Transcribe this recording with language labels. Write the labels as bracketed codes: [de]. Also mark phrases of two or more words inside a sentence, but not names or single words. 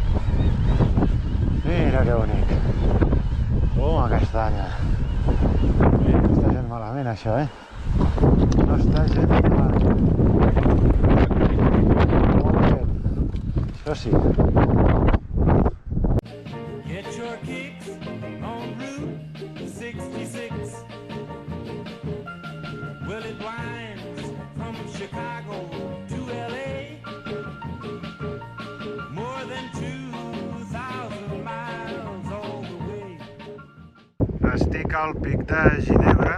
[ca] Mira que bonic. Toma castanya. No està gent malament això, No està gent malament. Molt bé. Això sí. [en] Get your kicks on Route 66. Well, it winds from Chicago to LA, more than 2 [ca] Estic al pic de Ginebra.